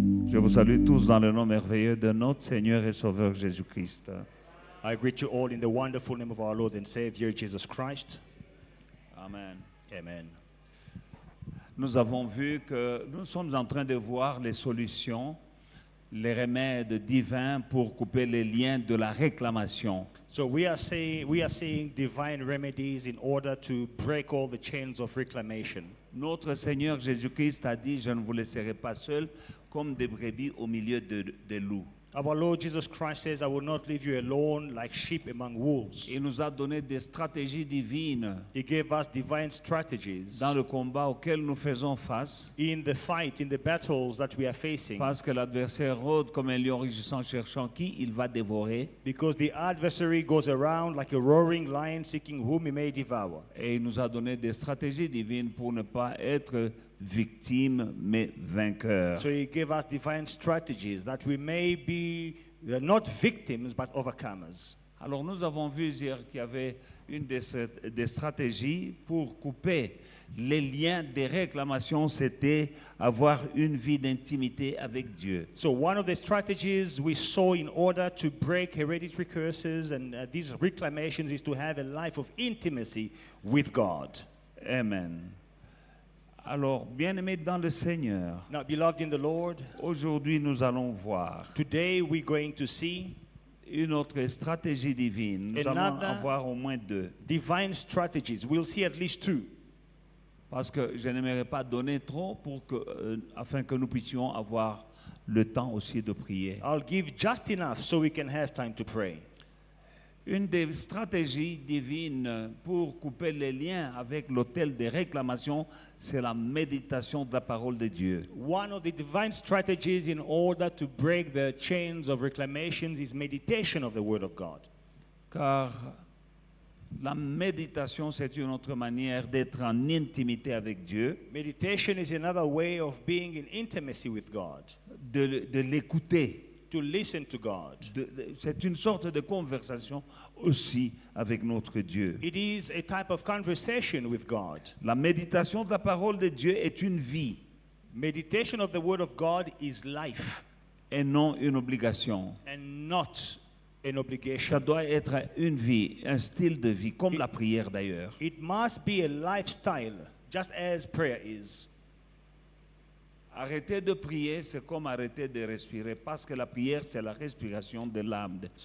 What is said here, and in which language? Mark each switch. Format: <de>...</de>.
<fr>Je vous salue tous dans le nom merveilleux de notre Seigneur et Sauveur Jésus-Christ.</fr> <en>I greet you all in the wonderful name of our Lord and Savior Jesus Christ. Amen. Amen.</en> <fr>Nous avons vu que nous sommes en train de voir les solutions, les remèdes divins pour couper les liens de la réclamation.</fr> <en>So we are seeing divine remedies in order to break all the chains of reclamation.</en> <fr>Notre Seigneur Jésus-Christ a dit, je ne vous laisserai pas seuls comme des brebis au milieu des loups.</fr> <en>Our Lord Jesus Christ says, I will not leave you alone like sheep among wolves.</en> <fr>Il nous a donné des stratégies divines</fr> <en>He gave us divine strategies</en> <fr>dans le combat auquel nous faisons face,</fr> <en>in the fight, in the battles that we are facing.</en> <fr>parce que l'adversaire rôde comme un lion rugissant cherchant qui il va dévorer.</fr> <en>Because the adversary goes around like a roaring lion seeking whom he may devour.</en> <fr>Et il nous a donné des stratégies divines pour ne pas être victimes mais vainqueurs.</fr> <en>So he gave us divine strategies that we may be not victims but overcomers.</en> <fr>Alors nous avons vu hier qu'il y avait une des stratégies pour couper les liens des réclamations, c'était avoir une vie d'intimité avec Dieu.</fr> <en>So one of the strategies we saw in order to break hereditary curses and these reclamations is to have a life of intimacy with God. Amen.</en> <fr>Alors, bien-aimés dans le Seigneur,</fr> <en>Now, beloved in the Lord,</en> <fr>aujourd'hui nous allons voir</fr> <en>today we're going to see</en> <fr>une autre stratégie divine. Nous allons</fr> <en>Another-</en> <fr>en voir au moins deux.</fr> <en>divine strategies. We'll see at least two.</en> <fr>Parce que je n'aimerais pas donner trop afin que nous puissions avoir le temps aussi de prier.</fr> <en>I'll give just enough so we can have time to pray.</en> <fr>Une des stratégies divines pour couper les liens avec l'autel des réclamations, c'est la méditation de la parole de Dieu.</fr> <en>One of the divine strategies in order to break the chains of reclamations is meditation of the Word of God.</en> <fr>Car la méditation, c'est une autre manière d'être en intimité avec Dieu,</fr> <en>Meditation is another way of being in intimacy with God,</en> <fr>de l'écouter.</fr> <en>to listen to God.</en> <fr>C'est une sorte de conversation aussi avec notre Dieu.</fr> <en>It is a type of conversation with God.</en> <fr>La méditation de la parole de Dieu est une vie</fr> <en>Meditation of the Word of God is life</en> <fr>et non une obligation.</fr> <en>and not an</en> <fr>Ça</fr> <en>obligation.</en> <fr>doit être une vie, un style de vie, comme la prière d'ailleurs.</fr> <en>It must be a lifestyle, just as prayer is.</en> <fr>Arrêter de prier, c'est comme arrêter de respirer, parce que la prière, c'est la respiration de l'âme.</fr>